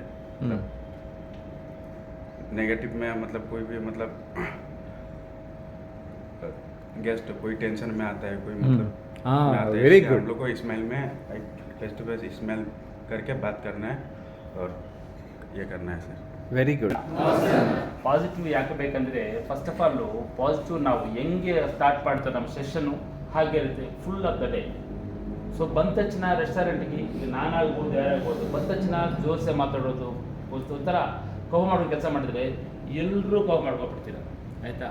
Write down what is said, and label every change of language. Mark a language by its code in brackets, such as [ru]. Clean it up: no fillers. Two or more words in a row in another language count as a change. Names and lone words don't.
[hi] मतलब नेगेटिव में मतलब कोई भी मतलब गेस्ट कोई टेंशन में आता है, कोई मतलब में आता है, वेरी इसलिए गुड। हम लोग को स्माइल में [en] face to face [hi] स्माइल करके बात करना है और ये करना है सर। [en] very good. [kn] ಪಾಸಿಟಿವ್ ಯಾಕೆ ಬೇಕಂದರೆ [en] first of all [kn] ಪಾಸಿಟಿವ್ ನಾವು ಹೆಂಗೆ ಸ್ಟಾರ್ಟ್ ಮಾಡ್ತಾರೆ ನಮ್ಮ ಸೆಷನ್ನು ಹಾಗೆ ಇರುತ್ತೆ [en] full of the day. [kn] ಸೊ ಬಂದ ತಕ್ಷಣ ರೆಸ್ಟೋರೆಂಟ್ಗೆ ಈಗ ನಾನಾಗ್ಬೋದು ಯಾರಾಗ್ಬೋದು ಬಂದ ತಕ್ಷಣ ಜೋರ್ಸೆ ಮಾತಾಡೋದು ಒಂಥರ ಕವ್ ಮಾಡೋ ಕೆಲಸ ಮಾಡಿದ್ರೆ ಎಲ್ಲರೂ ಕವ್ ಮಾಡ್ಕೊಬಿಡ್ತೀರ ಆಯಿತಾ.